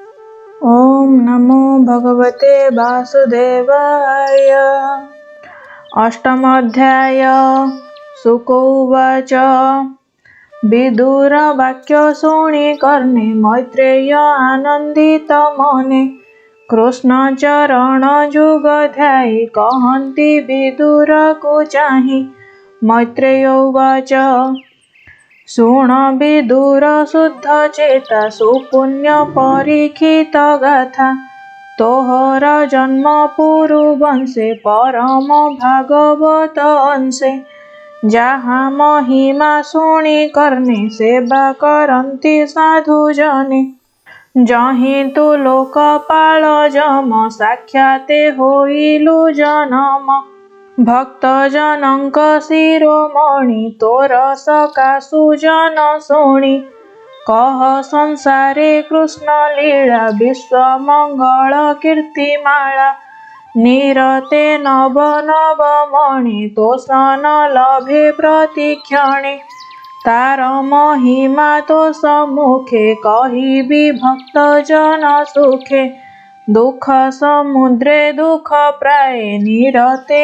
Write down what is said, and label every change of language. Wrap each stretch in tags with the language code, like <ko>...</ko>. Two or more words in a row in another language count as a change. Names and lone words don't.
<sa>ॐ नमो भगवते वासुदेवाय।</sa> <or>ଅଷ୍ଟମୋଽଧ୍ୟାୟ। ଶୁକ ଉବାଚ ବିଦୁର ବାକ୍ୟ ଶୁଣି କର୍ଣ୍ଣେ ମୈତ୍ରେୟ ଆନନ୍ଦିତ ମନେ କୃଷ୍ଣ ଚରଣ ଯୁଗ ଧ୍ୟାୟି କହନ୍ତି ବିଦୁର କୁ ଚାହିଁ। ମୈତ୍ରେୟ ଉବାଚ ଶୃଣ ବିଦୁର ଶୁଦ୍ଧ ଚେତା ସୁପୁଣ୍ୟ ପରୀକ୍ଷିତ ଗାଥା ତୋହର ଜନ୍ମ ପୁରୁ ବଂଶେ ପରମ ଭାଗବତ ଅଂଶେ ଯାହାଁ ମହିମା ଶୁଣି କର୍ଣ୍ଣେ ସେବା କରନ୍ତି ସାଧୁ ଜନେ ଯହିଁ ତୁ ଲୋକପାଳ ଯମ ସାକ୍ଷାତେ ହୋଇଲୁ ଜନମ ଭକ୍ତ ଜନକ ଶିରୋମଣି ତୋର ସକାଶୁ ଜନ ଶୁଣି କହ ସଂସାରେ କୃଷ୍ଣ ଲୀଳା ବିଶ୍ୱ ମଙ୍ଗଳ କୀର୍ତ୍ତିମାଳା ନିରତେ ନବ ନବ ମଣି ତୋଷଣ ଲଭେ ପ୍ରତିକ୍ଷଣେ ତାର ମହିମା ତୋ ସମ୍ମୁଖେ କହିବି ଭକ୍ତ ଜନ ସୁଖେ ଦୁଃଖ ସମୁଦ୍ରେ ଦୁଃଖ ପ୍ରାୟ ନିରତେ</or>